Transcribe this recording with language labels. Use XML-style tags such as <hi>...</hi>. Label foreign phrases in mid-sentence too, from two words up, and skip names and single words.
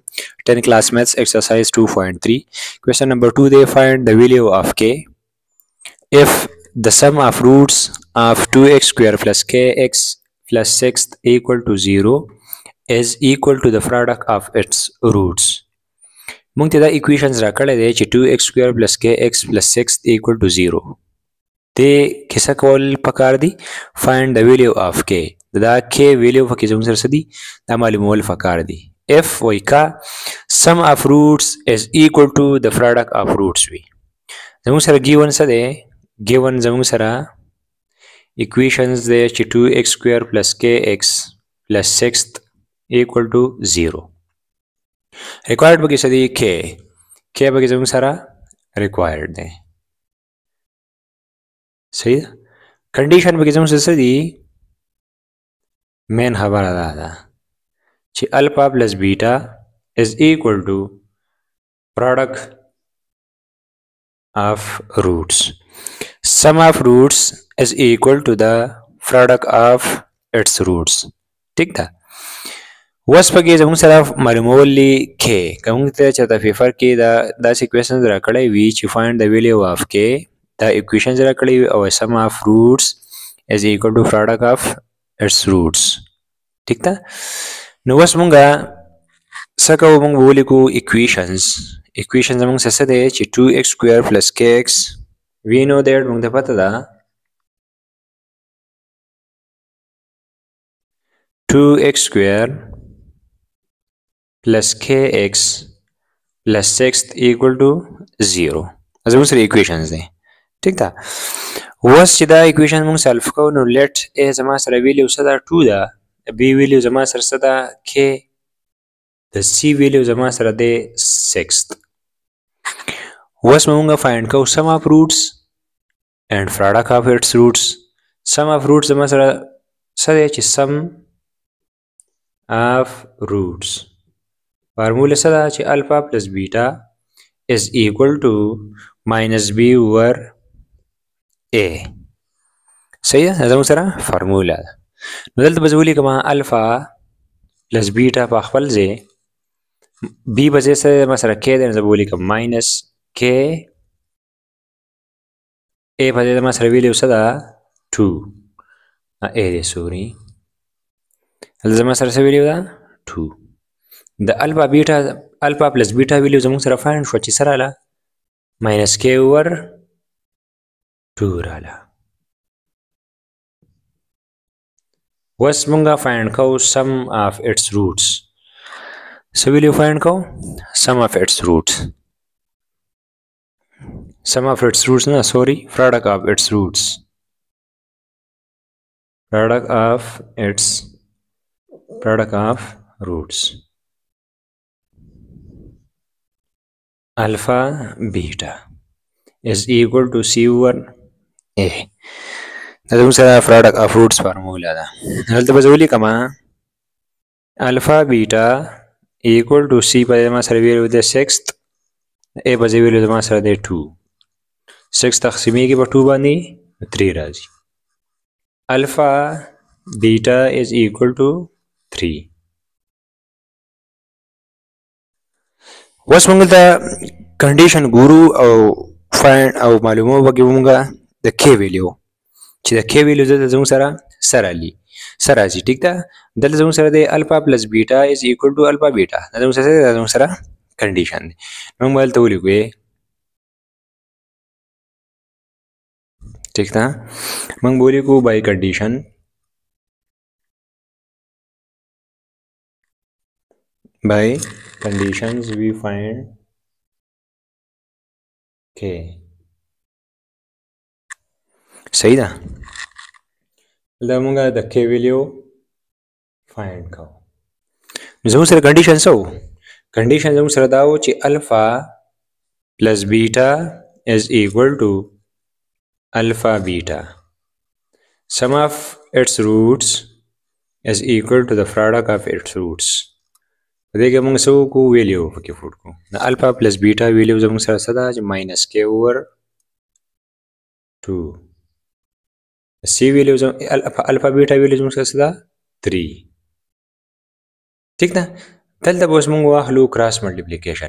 <en>10 class maths exercise 2.3. Question number 2. They find the value of k if the sum of roots of 2x square plus kx plus 6 equal to 0 is equal to the product of its roots.</en> <ps>مونږ ته دا equations راکړی دی چې</ps> <en>2x square plus kx plus 6 equal to 0.</en> <ps>دې کیسه کول پکار دي</ps> <en>find the value of k.</en> <ps>دا</ps> <en>k value</en> <ps>پکې زموږ سره څه دي دا معلومول پکار دي. if وایي کا</ps> <en>sum of roots is equal to the product of roots</en> <ps>وي زموږ سره given څه دی given زموږ سره equations دی چې</ps> <en>2x square plus kx plus 6 equal to 0</en> <ps>required پکې څه دی k پکې زموږ سره required دی صحیح ده کنډیشن پکې زموږ سره څه دي مین خبره ده چې</ps> <en>alpha plus beta is equal to product of roots. Sum of roots is equal to the product of its roots.</en> <ps>ٹھیک ده اوس پکې زموږ سره معلومولی کې که موږ ته چېرته پیپر کې داسې کوېشنز راکړی وي چې</ps> <en>find the value of k</en> <ps>دا equations راکړی وي او</ps> <en>sum of roots is equal to product of its roots.</en> <ps>ٹھیک ده نو اوس مونږه څه کوو مونږ به ولیکو equations زموږ سره څه دی چې</ps> <en>2x square plus kx we know that</en> <ps>مونږ ته پته ده</ps> <en>2x square plus kx plus 6 equal to 0</en> <ps>زموږ سره equations دی ٹھیک ده اوس چې دا equation مونږ سالف کوو نو</ps> <en>let a</en> <ps>زما سره ویلیو څه ده 2 ده b ویلیو زما سره څه ده k د c ویلیو زما سره دی 6 اوس مونږ فایند کوو</ps> <en>sum of roots and product of its roots sum of roots</en> <ps>زما سره څه دی چې sum</ps> <en>of roots</en> <ps>فارموله څه ده چې</ps> <en>alpha plus beta is equal to minus b over a</en> <ps>صحیح ده زموږ سره فارموله ده نو دلته به زه ولیکم</ps> <en>alpha plus beta</en> <ps>په خپل ځای بی به ځای سره ما سره کې دی نو زه به ولیکم</ps> <en>minus k</en> <ps>ا په ځای ما سره ویلیو څه ده 2 ا دی سوري هلته زما سره څه ویلیو ده 2 د الفا پلس بیټا ویلیو زموږ سره فایند شوه چې څه راله</ps> <en>minus k over</en> <ps>2 راله اوس مونږه فایند کوو</ps> <en>sum of its roots</en> <ps>څه ویلیو فایند کوو</ps> <en>sum of its roots</en> <ps>نه سوري</ps> <en>product of its roots alpha beta is equal to c over a</en> <ps>دا زموږ سره</ps> <en>product of</en> <ps>roots فارموله ده هلته به زه ولیکم</ps> <en>alpha beta equal to</en> <ps>c په ځای ما سره ویلیو دی 6 a په ځای ویلیو زما سره دی 2 6 تقسیمیږي په 2 باندې 3 راځي</ps> <en>alpha beta is equal to</en> <ps>3 اوس موږ ته کنډیشن ګورو او فایند او معلومو وکړو موږ د k ویلیو چې د k ویلیو دلته زموږ سره راځي ټیک ده دلته زموږ سره دی</ps> <en>alpha plus beta is equal to alpha beta</en> <ps>دا زموږ سره کنډیشن دی موږ به دلته ولیکو ټیک ده موږ به ولیکو</ps> <en>by condition by conditions we find</en> <ps>k صحیح ده دا مونږ د k ویلیو فایند کوو زموږ سره کنډیشن څه و کنډیشن زموږ سره دا و چې</ps> <en>alpha plus beta is equal to alpha beta sum of its roots is equal to the product of its roots</en> <ps>په دې کې موږ څه وکړو ویلیو پکې پوټ کړو د الفا پلس بیټا ویلیو زموږ سره څه ده چې</ps> <en>minus k over</en> <ps>2 سی ویلیو الفا بیټا ویلیو زموږ سره څه ده 3 ٹھیک ده دلته به اوس موږ واخلو</ps> <en>cross multiplication.</en>